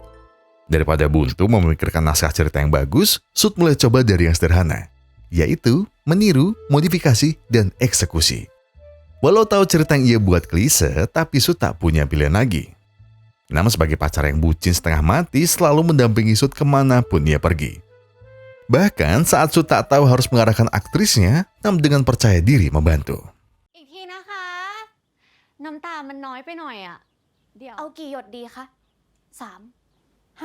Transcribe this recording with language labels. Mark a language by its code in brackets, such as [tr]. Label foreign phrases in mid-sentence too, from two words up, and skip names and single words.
[id] Daripada buntu memikirkan naskah cerita yang bagus, Sud mulai coba dari yang sederhana, yaitu meniru, modifikasi, dan eksekusi. Walau tahu cerita yang ia buat klise, tapi Sud tak punya pilihan lagi. Nam sebagai pacar yang bucin setengah mati selalu mendampingi Sud kemanapun ia pergi. Bahkan saat Sud tak tahu harus mengarahkan aktrisnya, Nam dengan percaya diri membantu. [th] อีกทีนะคะ น้ำตามันน้อยไปหน่อยอ่ะ เดี๋ยว เอากี่หยดดีคะ3 5